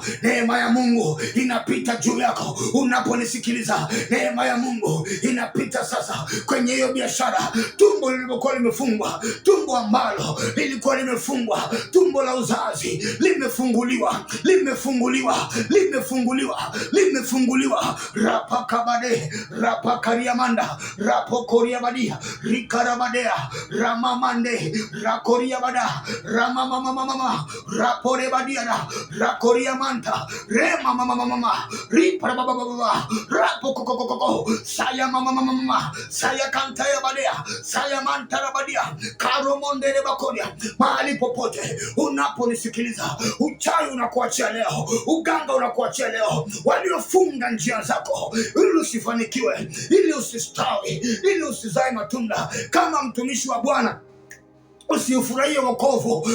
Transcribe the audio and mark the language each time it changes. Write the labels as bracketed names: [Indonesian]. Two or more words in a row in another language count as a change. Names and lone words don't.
[Swahili] Neema ya Mungu inapita juu yako. Unaponisikiliza, neema ya Mungu inapita sasa kwenye hiyo biashara. Tumbo lililokuwa limefungwa, tumbo ambalo lilikuwa limefungwa, tumbo la uzazi limefunguliwa, limefunguliwa, limefunguliwa, limefunguliwa. Rapakabade, rapakariamanda, rapokoriabadia, rikarabadea, ramamande, rakoriabada, ramamamamama, rapore badiana rakoria manta rema mama ripa baba rapo kokokoko saya mama saya kantaya badia saya mantara badia karomondere bakoria. Mahali popote unaponisikiliza, uchawi unakuachia leo, uganga unakuachia leo, waliofunga njia zako ili usifanikiwe, ili usistawi, ili usizae matunda kama mtumishi wa Bwana, usifurahie wokovu.